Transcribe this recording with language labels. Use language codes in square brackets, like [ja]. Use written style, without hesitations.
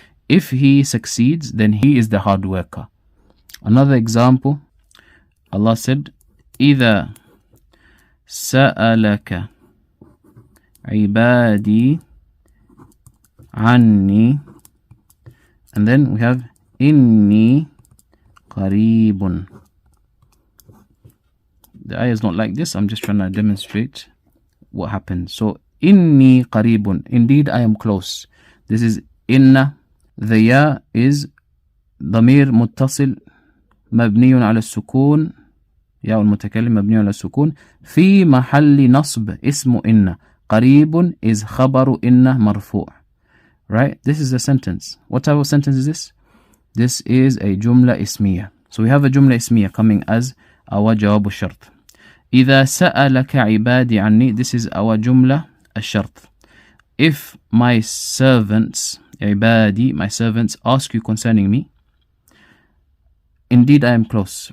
[en] If he succeeds, then he is the hard worker. Another example, Allah said, [ar] إِذَا سَأَلَكَ عِبَادِي عَنِّي. [en] And then we have [ar] إِنِّي قَرِيبٌ. [en] The ayah is not like this. I'm just trying to demonstrate what happens. So, inni qaribun. Indeed, I am close. This is inna. The ya is [ar] ضمير متصل مبني على السكون. ياء المتكلم مبني على السكون في محل نصب اسم إن. قريب is خبر إن مرفوع. [en] Right? This is a sentence. What type of sentence is this? This is a jumla ismiya. So we have a jumla ismiya coming as our jawab al-shart. [ar] إذا سألك عبادي عني. [en] This is our jumla al-shart. If my servants, عبادي, my servants, ask you concerning me, indeed I am close.